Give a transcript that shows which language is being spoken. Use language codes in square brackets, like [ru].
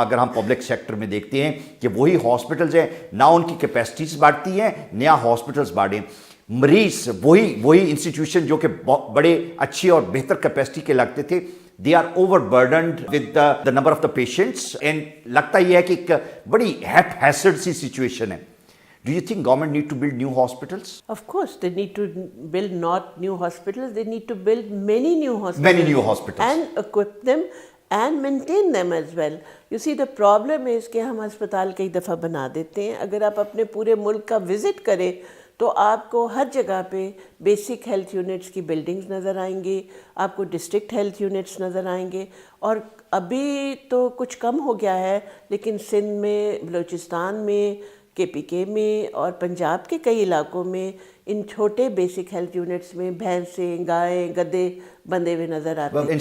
[ur] اگر ہم public sector میں دیکھتے ہیں کہ وہی ہاسپٹلز ہیں, نہ ان کی کیپیسٹیز بڑھتی ہیں, نیا ہاسپٹلز بڑھیں. مریض وہی انسٹیٹیوشن جو کہ بڑے اچھی اور بہتر کیپیسٹی کے لگتے تھے, [en] they are overburdened with the number of the patients, [ur] and لگتا یہ ہے کہ ایک بڑی haphazard سی سچویشن ہے. [en] Do you think government need to build new hospitals? Of course, they need to build not new hospitals, they need to build many new hospitals. Many new hospitals. And equip them and maintain them as well. You see, the problem is [ur] کہ ہم ہسپتال کئی دفعہ بنا دیتے ہیں. اگر آپ اپنے پورے ملک کا وزٹ کریں تو آپ کو ہر جگہ پہ بیسک ہیلتھ یونٹس کی بلڈنگز نظر آئیں گی, آپ کو ڈسٹرکٹ ہیلتھ یونٹس نظر آئیں گے. اور ابھی تو کچھ کم ہو گیا ہے, لیکن سندھ میں, بلوچستان میں, KPK میں اور پنجاب کے کئی علاقوں میں ان چھوٹے بیسک ہیلتھ یونٹس میں بھینسیں, گائیں, گدے بندھے ہوئے نظر آتے ہیں.